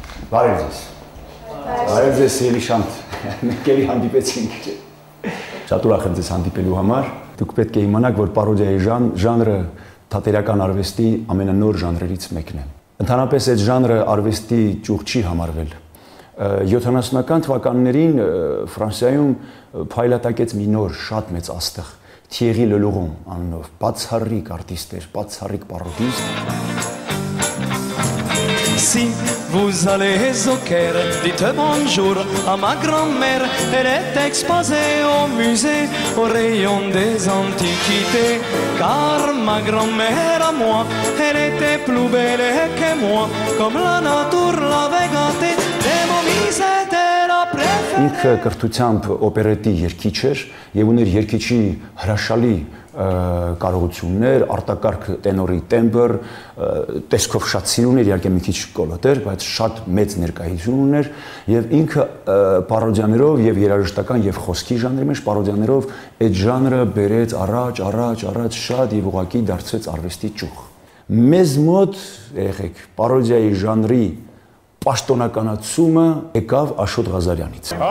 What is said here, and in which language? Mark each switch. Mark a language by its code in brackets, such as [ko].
[hy] Բարև ձեզ։ Բարև ձեզ սիրելի Շանթ։ Մենք էլի հանդիպեցինք։ Շատ ուրախ եմ ձեզ հանդիպելու համար։ Դուք պետք է իմանաք, որ պարոդիայի ժանրը թատերական արվեստի ամենանոր ժանրերից մեկն է։ Ընդհանրապես այդ ժանրը արվեստի ճյուղ չի համարվել։ 70-ական թվականներին Ֆրանսիայում փայլատակեց մի նոր շատ մեծ աստղ Thierry Lelouron անունով, բացառիկ արտիստ էր, բացառիկ պարոդիստ։ [fr] Si vous allez au Caire, dites bonjour à ma grand-mère. Elle est exposée au musée, au rayon des antiquités. Car ma grand-mère à moi, elle était plus belle que moi. Comme la nature l'avait gâtée, des momies c'était la préférée. [hy] Ինքը կրթությամբ օպերետի երգիչ էր եւ ուներ երգիչի հրաշալի կարողություններ, արտակարգ տենորի տեմբր, տեսքով շատ սիրուն էր, իհարկե մի քիչ կոլոտ էր, բայց շատ մեծ ներկայություն ուներ եւ ինքը պարոդիաներով եւ երաժշտական եւ խոսքի ժանրի մեջ պարոդիաներով այդ ժանրը բերեց առաջ շատ եւ ուղղակի դարձեց արվեստի ճյուղ։ Մեզ մոտ երեխեք պարոդիայի ժանրի պաշտոնականացումը եկավ Աշոտ Ղազարյանից։